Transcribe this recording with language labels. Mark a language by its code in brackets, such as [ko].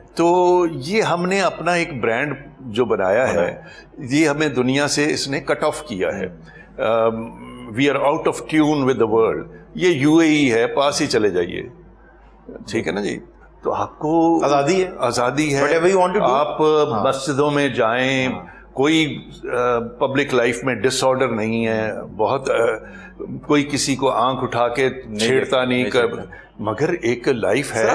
[ur] تو یہ ہم نے اپنا ایک برانڈ جو بنایا ہے, یہ ہمیں دنیا سے اس نے کٹ آف کیا ہے. [en] We are out of tune with the world. [ur] یہ UAE ہے, پاس ہی چلے جائیے, ٹھیک ہے نا جی. تو آپ کو آزادی ہے, آپ مسجدوں میں جائیں, کوئی پبلک لائف میں ڈس آرڈر نہیں ہے, بہت کوئی کسی کو آنکھ اٹھا کے چھیڑتا نہیں کر, مگر ایک لائف ہے.